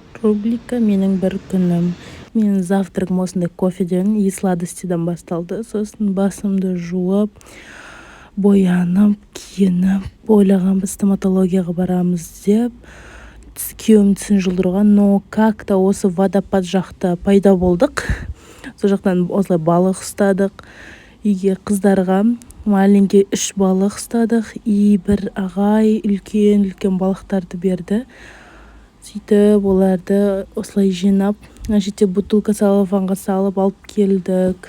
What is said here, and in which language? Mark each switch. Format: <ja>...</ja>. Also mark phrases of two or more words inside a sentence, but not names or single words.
<kk>рубрика менің бір күнім. Менің завтрагым осындай кофеден и сладостьден басталды. Сосын басымды жуып, боянып, киініп, ойлағанбыз стоматологияға барамыз деп. Күйеуім тісін жұлдырған,</kk> <ru>но как-то</ru> <kk>осы водопад жақта пайда болдық. Сол жақтан осылай балық ұстадық. Үйге қыздарға маленький 3 балық ұстадық. И бір ағай үлкен балықтарды берді. Сөйтіп оларды осылай жинап, жерде бутылка целлофанға салып алып келдік.</kk>